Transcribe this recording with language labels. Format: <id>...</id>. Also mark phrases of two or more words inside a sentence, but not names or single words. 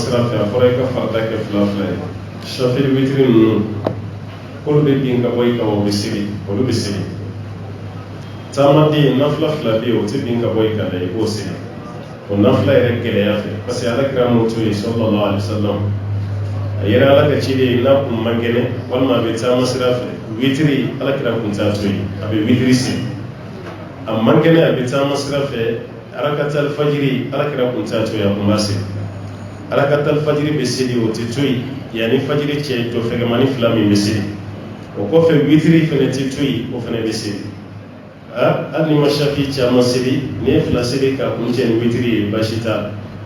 <bm>sira fɛ a fɔra i ka farida kɛ fila fila ye shafiri witiri ninnu k'olu bɛ bin ka bɔ i kan o bɛ seli olu bɛ seli taamaden nafila fila bɛ yen o tɛ bin ka bɔ i kan dɛ i b'o seli o nafila yɛrɛ gɛlɛya fɛ</bm> <fr>parce que</fr> <bm>alakira m'o to yen</bm> <ar>صلى الله عليه وسلم</ar> <bm>a yɛrɛ ala ka ciden n'a kun man kɛnɛ walima a bɛ taama sira fɛ witiri alakira kun t'a to yen a bɛ witiri seli a man kɛnɛ a bɛ taama sira fɛ arakatal fajiri alakira kun t'a to yen a kun b'a seli arakatal fajiri bɛ seli o tɛ to yen yanni fajiri cɛ jɔ fɛgɛmani fila min bɛ seli o kɔfɛ witiri fɛnɛ tɛ to yen o fɛnɛ bɛ seli hali ni ma shafi caman seli ni ye fila seli k'a kun cɛ ni witiri ye basi t'a la</bm>